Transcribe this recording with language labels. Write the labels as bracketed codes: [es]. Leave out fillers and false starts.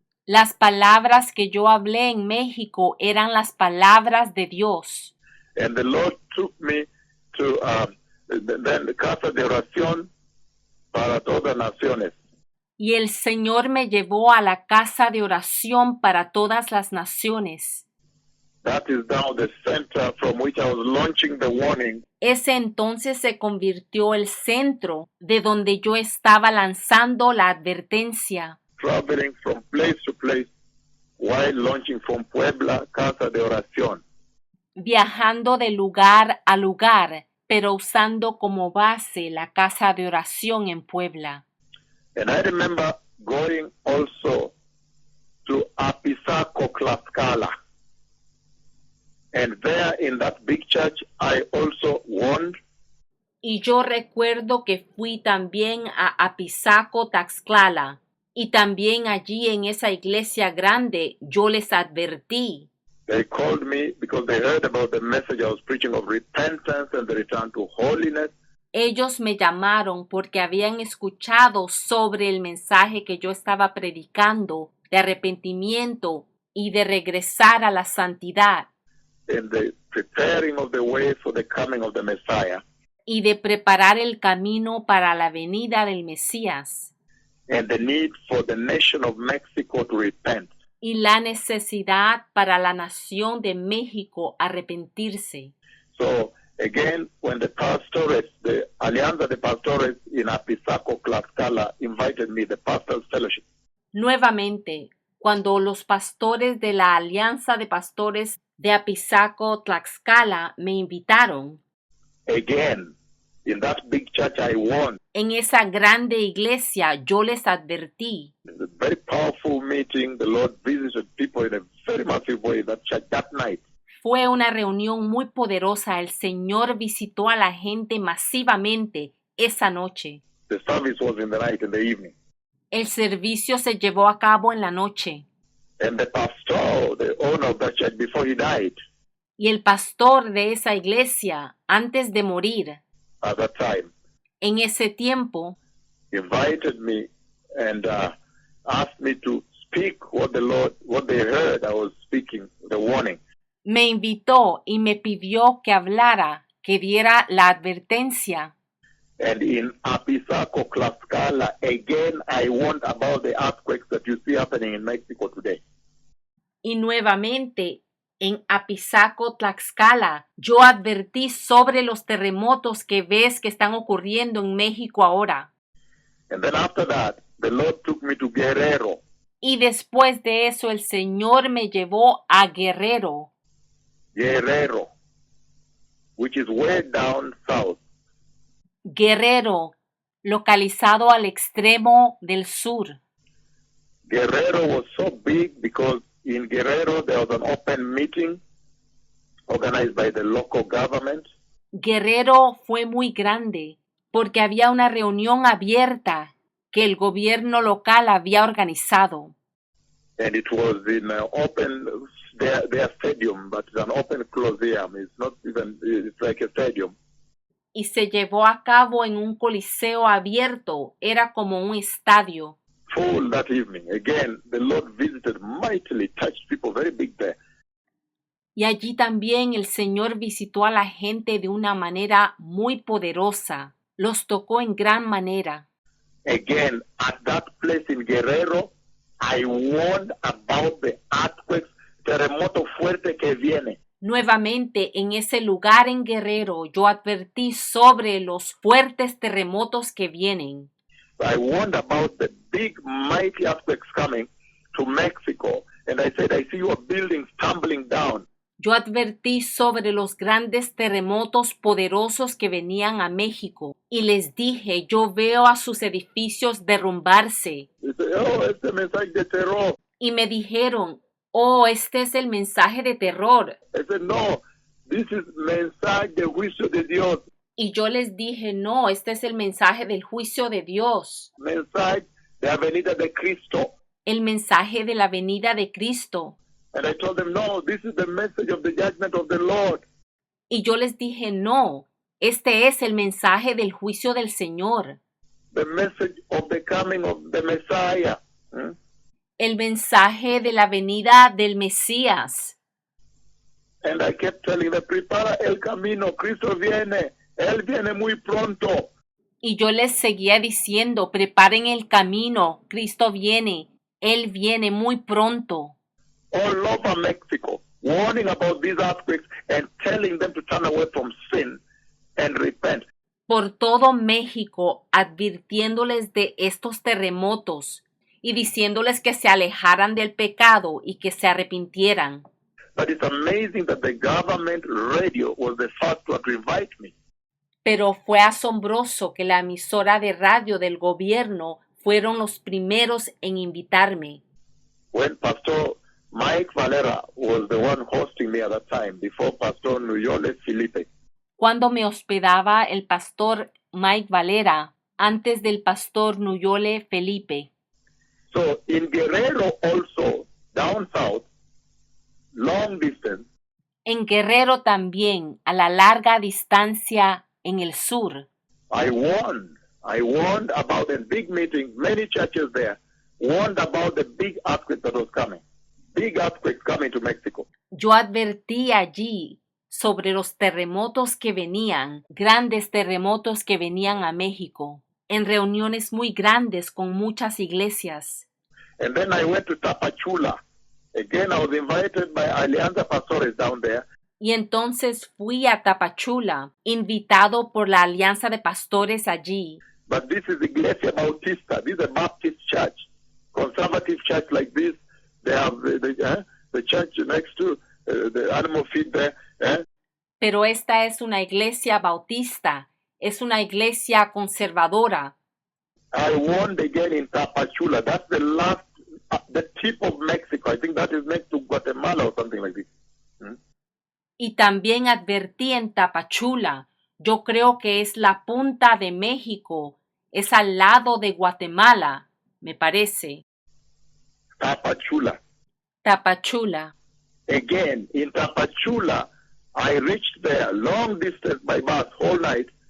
[es] las palabras que yo hablé en México eran las palabras de Dios. [en] And the Lord took me to the Casa de Oración para todas naciones. [es] Y el Señor me llevó a la casa de oración para todas las naciones. [en] That is now the center from which I was launching the warning. [es] Ese entonces se convirtió el centro de donde yo estaba lanzando la advertencia. [en] Traveling from place to place, while launching from Puebla, Casa de Oración. [es] viajando de lugar a lugar, pero usando como base la casa de oración en Puebla. [en] And I remember going also to Apizaco, Tlaxcala. And there in that big church, I also warned. [es] Y yo recuerdo que fui también a Apizaco, Tlaxcala, y también allí en esa iglesia grande yo les advertí. [en] They called me because they heard about the message I was preaching of repentance and the return to holiness. [es] Ellos me llamaron porque habían escuchado sobre el mensaje que yo estaba predicando de arrepentimiento y de regresar a la santidad [en] In the preparing of the way for the coming of the Messiah, [es] y de preparar el camino para la venida del Mesías [en] and the need for the nation of Mexico to repent. [es] y la necesidad para la nación de México arrepentirse. [en] So again, when the pastores, the Alianza de Pastores in Apizaco, Tlaxcala invited me, the Pastors Fellowship, [es] Nuevamente, cuando los pastores de la Alianza de Pastores de Apizaco, Tlaxcala me invitaron, [en] again, in that big church I warned. [es] en esa grande iglesia yo les advertí. [en] It was a very powerful meeting. The Lord visited people in a very massive way that church that night. [es] Fue una reunión muy poderosa. El Señor visitó a la gente masivamente esa noche. [en] The service was in the night, in the evening. [es] El servicio se llevó a cabo en la noche. [en] And the pastor, the owner of that church, before he died, [es] Y el pastor de esa iglesia, antes de morir, [en] at that time, [es] en ese tiempo, [en] invited me and asked me to speak what they heard I was speaking, the warning. [es] me invitó y me pidió que hablara, que diera la advertencia. [en] And in Apizaco, Tlaxcala, again, I warned about the earthquakes that you see happening in Mexico today. [es] Y nuevamente, en Apizaco, Tlaxcala, yo advertí sobre los terremotos que ves que están ocurriendo en México ahora. [en] And then after that, the Lord took me to Guerrero. [es] Y después de eso, el Señor me llevó a Guerrero, [en] Guerrero, which is way down south. [es] Guerrero, localizado al extremo del sur. [en] Guerrero was so big because in Guerrero there was an open meeting organized by the local government. [es] Guerrero fue muy grande porque había una reunión abierta que el gobierno local había organizado. [en] And it was in their stadium, but it's an open coliseum. It's like a stadium. [es] Y se llevó a cabo en un coliseo abierto, era como un estadio. [en] Full that evening. Again, the Lord visited mightily, touched people very big there. [es] Y allí también el Señor visitó a la gente de una manera muy poderosa, los tocó en gran manera. [en] Again, at that place in Guerrero, I warned about the earthquakes, [es] terremoto fuerte que viene. Nuevamente, en ese lugar en Guerrero, yo advertí sobre los fuertes terremotos que vienen. [en] I warned about the big, mighty earthquakes coming to Mexico. And I said, I see your buildings tumbling down. [es] Yo advertí sobre los grandes terremotos poderosos que venían a México y les dije, yo veo a sus edificios derrumbarse. [en] They said, oh, [es] este mensaje de terror. Y me dijeron, oh, este es el mensaje de terror. [en] I said, no, this is [es] mensaje de juicio de Dios. Y yo les dije, no, este es el mensaje del juicio de Dios, Mensaje de la venida de Cristo. el mensaje de la venida de Cristo. [en] And I told them, no, this is the message of the judgment of the Lord. [es] Y yo les dije, no, este es el mensaje del juicio del Señor, [en] The message of the coming of the Messiah. [es] el mensaje de la venida del Mesías. [en] And I kept telling them, [es] prepara el camino, Cristo viene. Él viene muy pronto. Y yo les seguía diciendo, preparen el camino, Cristo viene, Él viene muy pronto. [en] All over Mexico, warning about these earthquakes and telling them to turn away from sin and repent. [es] Por todo México, advirtiéndoles de estos terremotos y diciéndoles que se alejaran del pecado y que se arrepintieran. [en] But it's amazing that the government radio was the first one to invite me. [es] Pero fue asombroso que la emisora de radio del gobierno fueron los primeros en invitarme. [en] When Pastor Mike Valera was the one hosting me at that time, before Pastor Nuyole Felipe. [es] Cuando me hospedaba el pastor Mike Valera, antes del pastor Nuyole Felipe. [en] So in Guerrero also, down south, long distance, [es] En Guerrero también, a la larga distancia en el sur. [en] I warned about a big meeting, many churches there, warned about the big earthquake that was coming. Big earthquake coming to Mexico. [es] Yo advertí allí sobre los terremotos que venían, grandes terremotos que venían a México, en reuniones muy grandes con muchas iglesias. [en] And then I went to Tapachula. Again, I was invited by Alianza Pastores down there. [es] Y entonces fui a Tapachula, invitado por la Alianza de Pastores allí. [en] But this is Iglesia Bautista. This is a Baptist church, conservative church like this. They have the church next to the animal feed there. [es] Pero esta es una iglesia bautista, es una iglesia conservadora. [en] I warned again in Tapachula. That's the last, the tip of Mexico. I think that is next to Guatemala or something like this. [es] Y también advertí en Tapachula. Yo creo que es la punta de México. Es al lado de Guatemala, me parece. Tapachula. Tapachula. [en] Again, in Tapachula, I reached there long distance by bus, whole night.